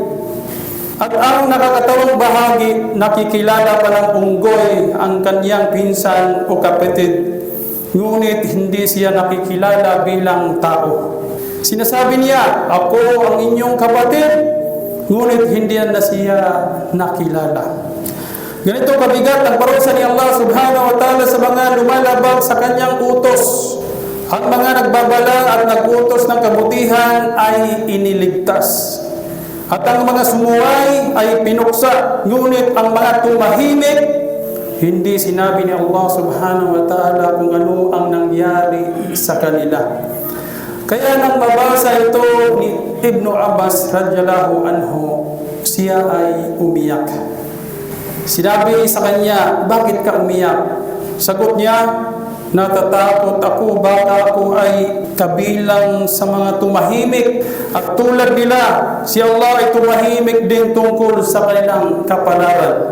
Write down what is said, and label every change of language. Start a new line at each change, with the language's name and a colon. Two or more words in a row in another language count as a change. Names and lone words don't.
Filipino: At ang nakakatawang bahagi, nakikilala pa ng unggoy ang kanyang pinsan o kapatid. Ngunit hindi siya nakikilala bilang tao. Sinasabi niya, ako ang inyong kapatid, ngunit hindi na siya nakilala. Ganito kabigat ang parusa ni Allah
Arabic: سبحانه وتعالى
Filipino: sa mga lumalabag sa kanyang utos. Ang mga nagbabala at nag-utos ng kabutihan ay iniligtas. At ang mga sumuway ay pinuksa. Ngunit ang mga tumahimik, hindi sinabi ni Allah
Arabic: سبحانه وتعالى
Filipino: kung ano ang nangyari sa kanila. Kaya nang mabasa ito ni Ibn Abbas
Arabic: رضي الله عنه,
Filipino: siya ay umiyak. Sinabi sa kanya, bakit ka umiyak? Sagot niya, Natatakot ako baka ako ay kabilang sa mga tumahimik at tulad nila, si Allah ay tumahimik din tungkol sa kanilang kapalaran.